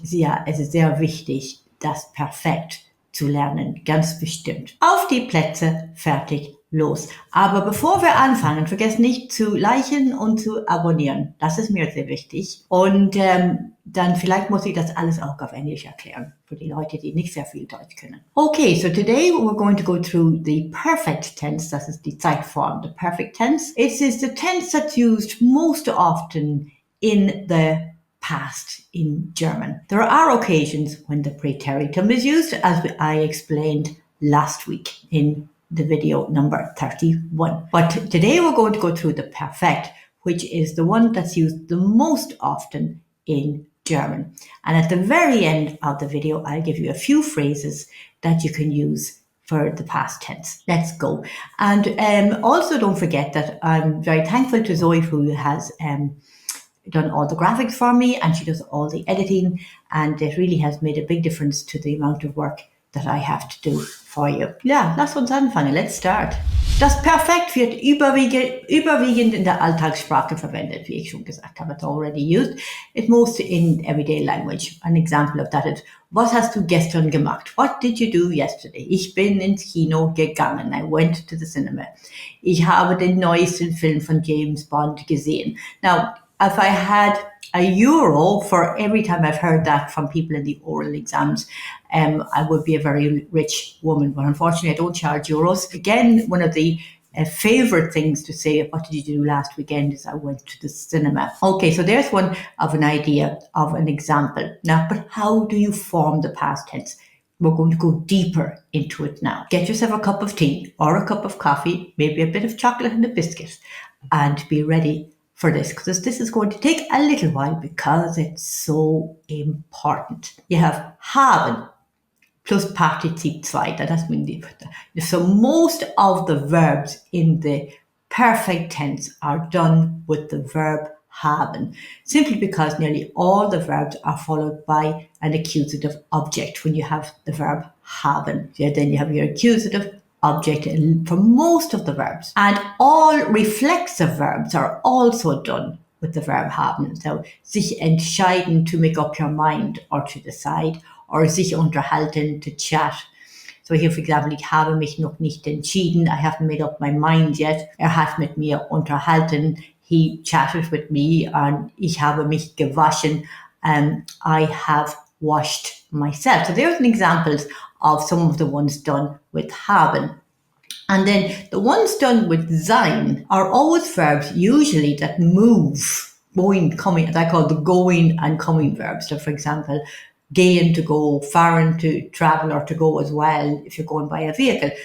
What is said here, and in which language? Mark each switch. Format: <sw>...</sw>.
<de>Ja, es ist sehr wichtig, das Perfekt zu lernen, ganz bestimmt. Auf die Plätze, fertig, los. Aber bevor wir anfangen, vergesst nicht zu liken und zu abonnieren. Das ist mir sehr wichtig. Und dann vielleicht muss ich das alles auch auf Englisch erklären, für die Leute, die nicht sehr viel Deutsch können.</de> <en>Okay, so today we're going to go through the perfect tense.</en> <de>Das ist die Zeitform.</de> <en>The perfect tense. It is the tense that's used most often in the past in German. There are occasions when the preteritum is used, as I explained last week in the video number 31. But today we're going to go through the perfect, which is the one that's used the most often in German. And at the very end of the video, I'll give you a few phrases that you can use for the past tense. Let's go. And also don't forget that I'm very thankful to Zoe, who has done all the graphics for me, and she does all the editing, and it really has made a big difference to the amount of work that I have to do for you.</en> <de>Ja, lass uns anfangen.</de> <en>Let's start.</en> <de>Das Perfekt wird überwiegend in der Alltagssprache verwendet, wie ich schon gesagt habe.</de> <en>It's already used. It's mostly in everyday language. An example of that is,</en> <de>was hast du gestern gemacht?</de> <en>What did you do yesterday?</en> <de>Ich bin ins Kino gegangen.</de> <en>I went to the cinema.</en> <de>Ich habe den neuesten Film von James Bond gesehen.</de> <en>Now, if I had a euro for every time I've heard that from people in the oral exams, I would be a very rich woman. But unfortunately, I don't charge euros. Again, one of the favorite things to say, what did you do last weekend, is I went to the cinema. Okay, so there's one of an idea of an example. Now, but how do you form the past tense? We're going to go deeper into it now. Get yourself a cup of tea or a cup of coffee, maybe a bit of chocolate and a biscuit, and be ready for this, because this is going to take a little while because it's so important. You have haben plus Partizip zweiter. Das means so most of the verbs in the perfect tense are done with the verb haben, simply because nearly all the verbs are followed by an accusative object when you have the verb haben. Yeah, then you have your accusative object for most of the verbs. And all reflexive verbs are also done with the verb haben. So, sich entscheiden, to make up your mind or to decide, or sich unterhalten, to chat. So here, for example,</en> <de>ich habe mich noch nicht entschieden.</de> <en>I haven't made up my mind yet.</en> <de>Hat mit mir unterhalten.</de> <en>He chatted with me.</en> <de>And ich habe mich gewaschen.</de> <en>I have washed myself. So there's an examples of some of the ones done with haben. And then the ones done with sein are always verbs usually that move, going, coming, I call the going and coming verbs. So for example, gehen, to go, fahren, to travel or to go as well if you're going by a vehicle.</en>